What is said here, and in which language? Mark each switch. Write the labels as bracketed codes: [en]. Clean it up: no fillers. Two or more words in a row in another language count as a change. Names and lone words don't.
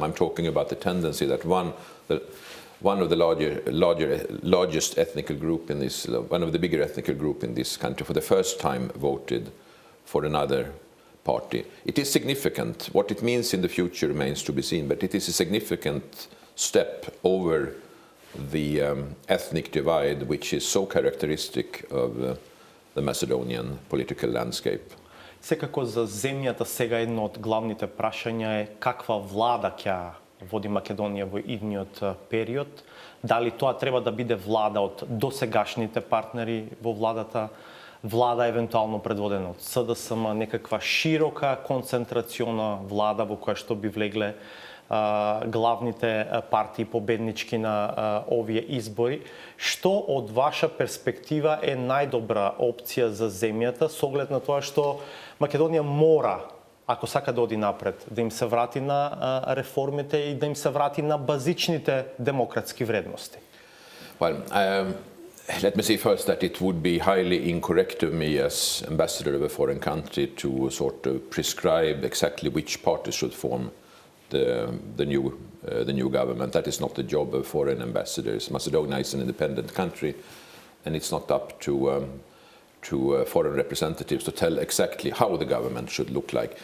[en] I'm talking about the tendency that one of the largest ethnic group in this, one of the bigger ethnic group in this country for the first time voted for another party. It is significant. What it means in the future remains to be seen, but it is a significant step over the ethnic divide which is so characteristic of the Macedonian political landscape. [mk] Секако за земјата сега едно од главните прашања е каква влада ќе води Македонија во идниот период. Дали тоа треба да биде влада од досегашните партнери во владата, влада евентуално предводена од СДСМ, некаква широка концентрациона влада во која што би влегле главните партии победнички на овие избори. Што од ваша перспектива е најдобра опција за земјата со оглед на тоа што Македонија мора, ако сака да оди напред, да им се врати на реформите и да им се врати на базичните демократски вредности? [en] Well, let me say first that it would be highly incorrect of me as ambassador of a foreign country to sort of prescribe exactly which party should form the new government. That is not the job of foreign ambassadors. Macedonia is an independent country, and it's not up to foreign representatives to tell exactly how the government should look like.